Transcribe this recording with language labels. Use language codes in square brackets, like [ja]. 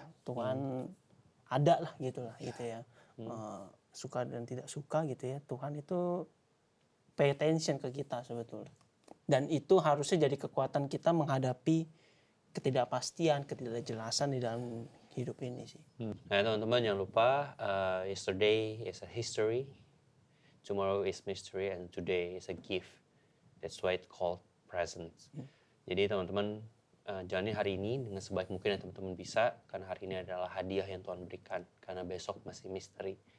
[id] Tuhan ada lah gitu ya. Suka dan tidak suka gitu ya, Tuhan itu pay attention ke kita sebetulnya. Dan itu harusnya jadi kekuatan kita menghadapi ketidakpastian, ketidakjelasan di dalam hidup ini sih. Nah teman-teman jangan lupa, [en] yesterday is a history, tomorrow is mystery, and today is a gift. That's why it's called present. [id] Jadi teman-teman jalani hari ini dengan sebaik mungkin yang teman-teman bisa, karena hari ini adalah hadiah yang Tuhan berikan, karena besok masih misteri.